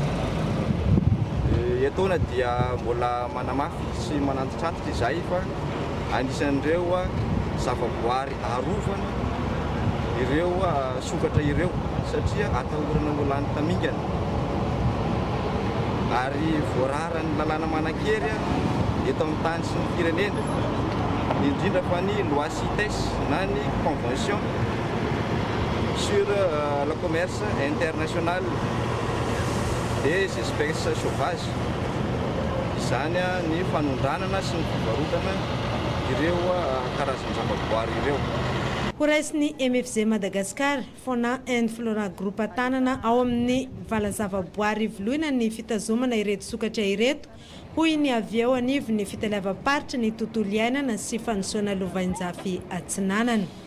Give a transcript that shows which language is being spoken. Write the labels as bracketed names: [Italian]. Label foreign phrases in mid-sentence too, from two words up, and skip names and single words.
[Malagasy] Etoana dia mbola manamafy sy manantitrantitra izay fa anisan'ireo zavaboary arovana ireo sokatra ireo satria atahorana olany tamingana ary voarara ny lalàna manan-kery eto amin'ny tany sy ny firenena indrindra fa ny loi CITES na ny [French] convention sur le commerce international des espèces sauvages [Malagasy] izany ny fanondranana sy ny fivarotana ireo karazana zavaboary ireo. Horaisiny MFZ Madagascar, Fauna and Flora Group tanana ao amin'ny valan-zavaboary ivoloina ny fitazomana ireto sokatra ireto, hoy ny avy eo anivo ny fitalevam-paritra ny tontolo iainana sy fanosoana lovain-jafy atsinanana.